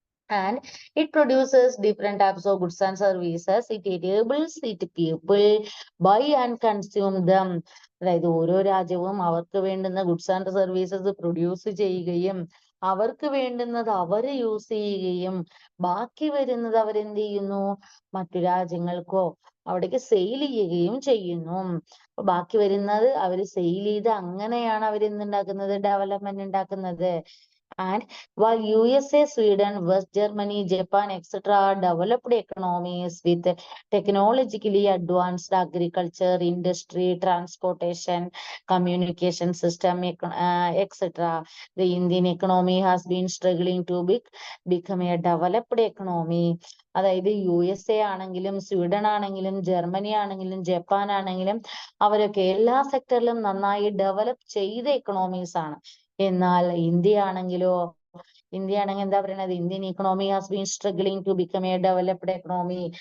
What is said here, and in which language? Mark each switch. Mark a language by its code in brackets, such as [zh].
[en] And it produces different types of goods and services. It enables it people buy and consume them. [ml] അതായത് ഓരോ രാജ്യവും അവർക്ക് വേണ്ടുന്ന goods and services produce ചെയ്യുകയും അവർക്ക് വേണ്ടുന്നത് അവര് യൂസ് ചെയ്യുകയും ബാക്കി വരുന്നത് അവരെന്ത് ചെയ്യുന്നു, മറ്റു രാജ്യങ്ങൾക്കോ അവിടേക്ക് സെയിൽ ചെയ്യുകയും ചെയ്യുന്നു. അപ്പൊ ബാക്കി വരുന്നത് അവര് സെയിൽ ചെയ്ത് അങ്ങനെയാണ് അവർ എന്തുണ്ടാക്കുന്നത്, ഡെവലപ്മെന്റ് ഉണ്ടാക്കുന്നത്. [en] And while USA, Sweden, West Germany, Japan, etc. are developed economies with technologically advanced agriculture, industry, transportation, communication system, etc., the Indian economy has been struggling to become a developed economy. [ml] അതായത് USA ആണെങ്കിലും Sweden ആണെങ്കിലും Germany ആണെങ്കിലും Japan ആണെങ്കിലും അവരൊക്കെ എല്ലാ സെക്ടറിലും നന്നായി develop ചെയ്ത economies ആണ്. എന്നാൽ ഇന്ത്യ ആണെങ്കിൽ എന്താ പറയുന്നത്, [en] Indian economy has been struggling to become a developed economy.